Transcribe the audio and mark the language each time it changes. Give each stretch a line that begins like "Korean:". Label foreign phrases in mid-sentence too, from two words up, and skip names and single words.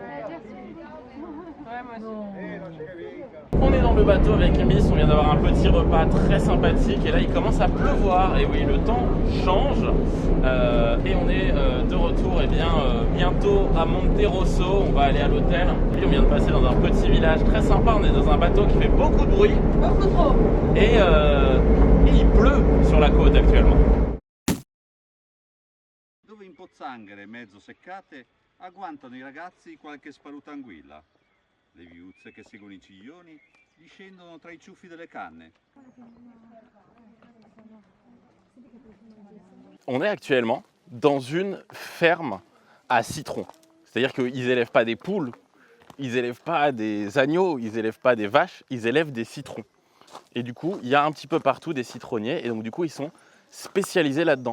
French: On est dans le bateau avec Miss, on vient d'avoir un petit repas très sympathique et là il commence à pleuvoir et oui le temps change et on est de retour bientôt à Monterosso, on va aller à l'hôtel. Puis on vient de passer dans un petit village très sympa, on est dans un bateau qui fait beaucoup de bruit. Beaucoup trop. Et il pleut sur la côte actuellement.
Italian: Dove in pozzanghere mezzo seccate agguantano i ragazzi qualche sparuta anguilla. Le viuzze che seguono i ciglioni discendono tra i ciuffi delle canne.
French: On est actuellement dans une ferme à citrons. C'est-à-dire qu'ils n'élèvent pas des poules, ils n'élèvent pas des agneaux, ils n'élèvent pas des vaches, ils élèvent des citrons. Et du coup, il y a un petit peu partout des citronniers et donc du coup, ils sont spécialisés là-dedans.